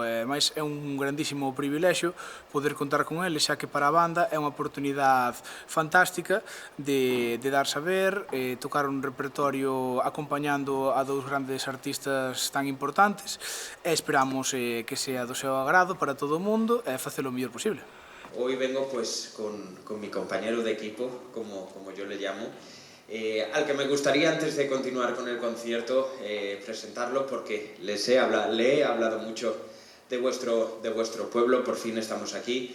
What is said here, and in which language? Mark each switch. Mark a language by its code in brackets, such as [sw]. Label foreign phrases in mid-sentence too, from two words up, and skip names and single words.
[gl] E máis é un grandísimo privilexio poder contar con ele, xa que para a banda é unha oportunidade fantástica de dar saber, tocar un repertorio acompañando a dous grandes artistas tan importantes, e esperamos que sea do seu agrado para todo o mundo e facelo o mellor posible. [es] Hoy vengo pues con mi compañero de equipo, como yo le llamo, al que me gustaría, antes de continuar con el concierto, presentarlo porque le he hablado mucho de vuestro pueblo. Por fin estamos aquí.